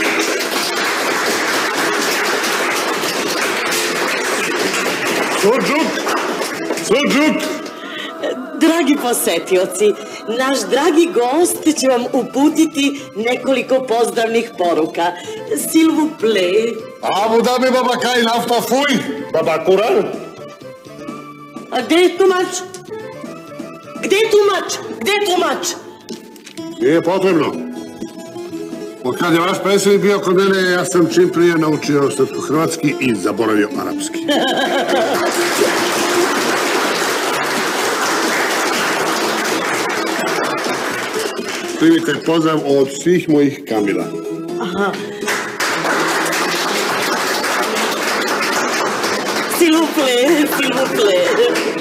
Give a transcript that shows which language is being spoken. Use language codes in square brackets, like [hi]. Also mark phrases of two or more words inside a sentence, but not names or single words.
[sr] Suđuk! Dragi posetioci, naš dragi gost će vam uputiti nekoliko pozdravnih poruka. [fr] S'il vous plaît. Abu Dhabi baba kaj nafta fuj, baba Kuran. [sr] A gde je tumač? Gde je tumač? Gde je tumač? Nije potrebno. Od kad je vaš predsjednik bio kod mene, ja sam čim prije naučio srpsko-hrvatski i zaboravio arapski. Primite pozdrav od svih mojih Kamila. Aha. [fr] S'il vous plaît, s'il vous plaît.